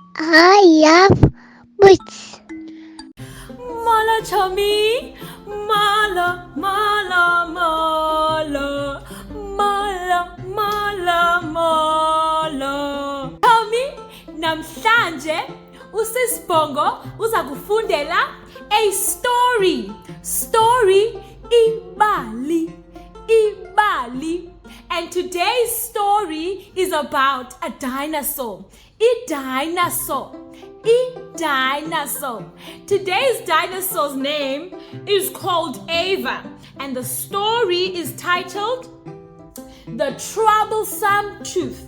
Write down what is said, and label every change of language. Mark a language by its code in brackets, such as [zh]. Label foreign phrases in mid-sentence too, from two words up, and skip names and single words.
[en] I love books. [xh] Mala chummy, mala, mala, mala, mala, mala, mala. Chummy, namhlanje usisibongo uza kufundela [en] a story. [xh] Story ibali, ibali. [en] And today's story is about a dinosaur. A dinosaur. Today's dinosaur's name is called Ava, and the story is titled The Troublesome Tooth.